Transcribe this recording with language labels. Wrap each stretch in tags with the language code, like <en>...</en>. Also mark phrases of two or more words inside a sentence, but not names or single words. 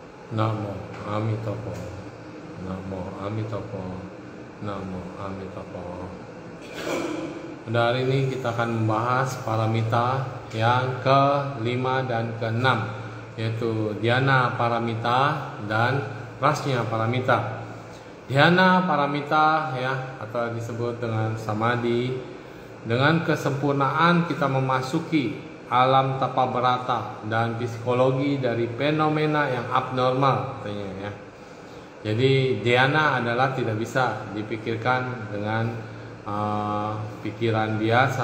<sa>Namo Amitabha. Namo Amitabha. Namo Amitabha.</sa> <id>Pada hari ini kita akan membahas paramita yang ke-5 dan ke-6, yaitu</id> <sa>dhyana paramita</sa> <id>dan</id> <sa>prajna paramita. Dhyana paramita</sa> <id>ya, atau disebut dengan samadhi, dengan kesempurnaan kita memasuki alam tapa berata dan psikologi dari fenomena yang abnormal katanya ya. Jadi dhyana adalah tidak bisa dipikirkan dengan pikiran biasa.</id>